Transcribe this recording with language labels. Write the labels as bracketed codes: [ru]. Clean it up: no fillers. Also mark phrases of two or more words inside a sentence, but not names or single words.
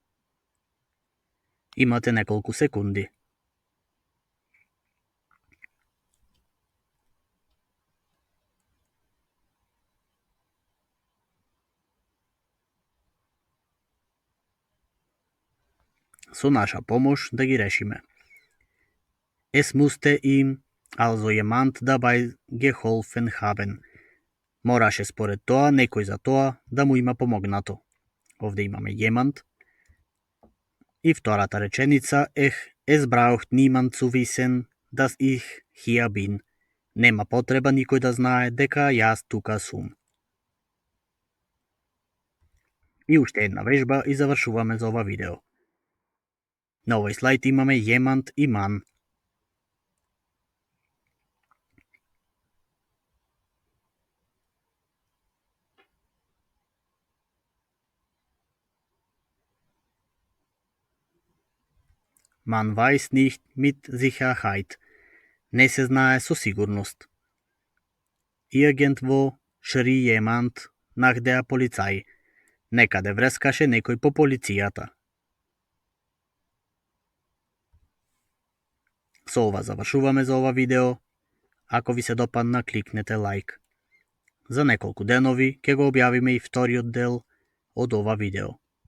[mk] Имате неколку секунди. Со наша помош да ги решиме. [de] Es musste ihm also jemand dabei geholfen haben. [mk] Мораше според тоа некој за тоа да му има помогнато. Овде имаме jemand. И втората реченица [de] es braucht niemand zu wissen, dass ich hier bin. [mk] Нема потреба никој да знае дека јас тука сум. И уште една вежба и завршуваме за ова видео. На овој слайд имаме jemand и man. [de] Man weiß nicht mit Sicherheit. [mk] Не се знае со сигурност. [de] Irgendwo schrie jemand nach der Polizei. [mk] Некаде врескаше некој по полицијата. Со ова завршуваме за ова видео. Ако ви се допадна, кликнете лайк. За неколку денови ќе го објавиме и вториот дел од ова видео.